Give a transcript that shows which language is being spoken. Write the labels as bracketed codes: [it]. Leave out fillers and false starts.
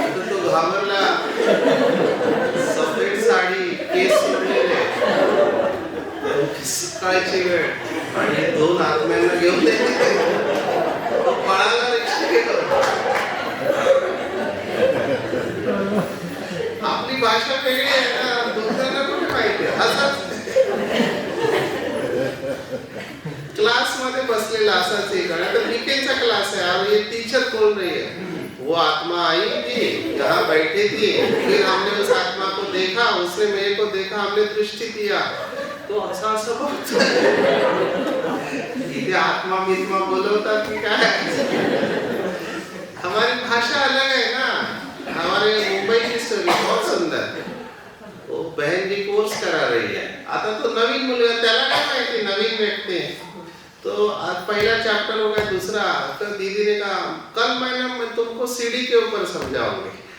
[mr] तो घाबरला. सफेद साडी, केस सुटलेले, सकाळची वेळ आणि 2 आत्म्यांना घेऊन तो पळाला रिक्षा घेऊन. आपली भाषा वेगळी आहे ना, दुसऱ्यांना कुठे माहिती आहे. असाच क्लास मध्ये बसलेला असाच एक, आता बीकेचा [hi] क्लास है और ये टीचर बोल रही है वो आत्मा आई थी, यहाँ बैठी थी, फिर हमने उस आत्मा को देखा, उसने मेरे को देखा, हमने दृष्टि दिया. तो अच्छा सब [mr] इथे आत्मा मित्मा बोलवतात की काय. [hi] हमारी भाषा अलग है ना. हमारे मुंबई की स्टोरी बहुत सुंदर. वो बहन जी कोर्स करा रही है. [mr] आता तो नवीन मुलगा, त्याला काय माहिती, नवीन व्यक्ती तो [hi] आज पहला चैप्टर हो गया, दूसरा. तो दीदी ने कहा कल मैं तुमको सीढ़ी के ऊपर समझाऊंगी.